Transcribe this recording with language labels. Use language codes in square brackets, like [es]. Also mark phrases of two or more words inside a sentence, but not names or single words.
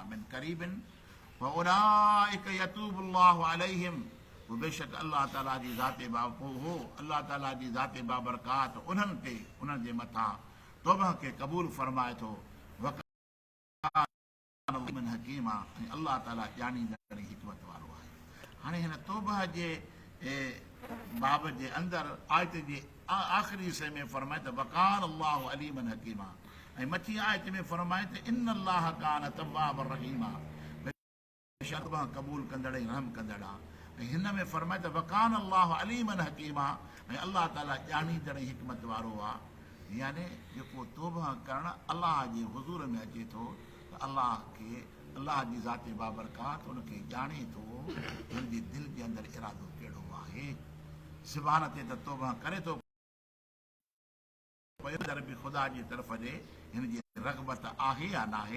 [ar] من قريب فأولئك يتوب الله عليهم, [sd] पोइ बेशक अल्लाह ताला जी ज़ाते अल्लाह ताला जी ज़ाते बाबरकात उन्हनि ते, उन्हनि जे मथां तौबा खे क़बूल फरमाए थो। हकीमा, ऐं अल्लाह ताला ॼाणींदड़ हिकमत वारो आहे। हाणे हिन तौबा जे बाब जे अंदरि आयत जे आख़िरी हिसे में फरमाए त [ar] وكان الله عليما حكيما, [sd] ऐं मथी आयत में फरमाए त [ar] إن الله كان توابا رحيما, [sd] तौबा क़बूल कंदड़ ऐं रहम कंदड़ आहे। ऐं हिन में फरमाए त [ar] وكان الله عليما حكيما, [sd] ऐं अल्लाह ताला ॼाणींदड़ हिकमत वारो आहे। यानी जेको तौबा करणु अल्लाह जे हुज़ूर में अचे थो त अल्लाह खे, अल्लाह जी ज़ाते बाबरकात उनखे ॼाणे थो हुनजे दिलि जे अंदरि इरादो कहिड़ो आहे। ज़बान ते त तौबा करे थो पर बि ख़ुदा जी तरफ़ ॾे हिन जी रग़बत आहे या न आहे।